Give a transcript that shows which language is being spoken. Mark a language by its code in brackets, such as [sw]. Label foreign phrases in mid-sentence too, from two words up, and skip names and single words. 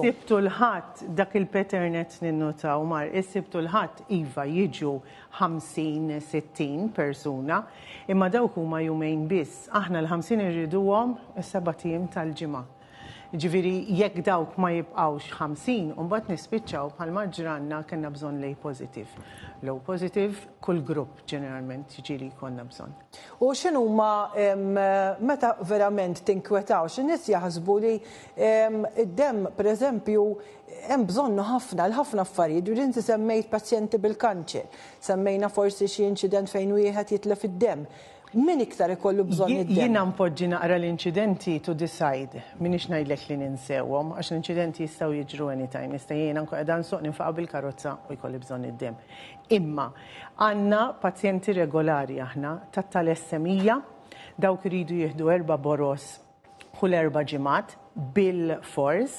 [mt] Issibtu l-ħadd dak il-pattern qed ninnotaw mar, issibtu l-ħadd iva jiġu 50-60 persuna, imma dawk huma jumejn biss. Aħna l-50 irriduhom is-7 tiem tal-ġimgħa. Ġifieri jekk dawk ma jibqgħux 50 u mbagħad nispiċċaw bħalma ġranna kellna bżonn [en] Low positive. Low positive [mt] kull grupp ġeneralment jiġieli jkollna bżonn. U x'inhuma meta verament tinkwetaw x'in-nies jaħsbu li id-dem pereżempju hemm bżonnu ħafna affarijiet, u inti semmejt pazjenti bil-kanċer, semmejna forsi xi inċident fejn wieħed jitlef id-dem. Min iktar ikollu bżonn id-dem? Jiena mpoġġi naqra l-inċidenti [en] to decide. [mt] Minix ngħidlek li ninsewhom għax l-inċidenti jistgħu jiġru anytime. Jista' jiena qiegħda nsuq ninfaqa bil-karozza u jkolli bżonn id-dem. Imma għandna pazjenti regolari aħna tat-talassemija dawk iridu jieħdu 4 boros kull 4 ġimgħat bil-fors.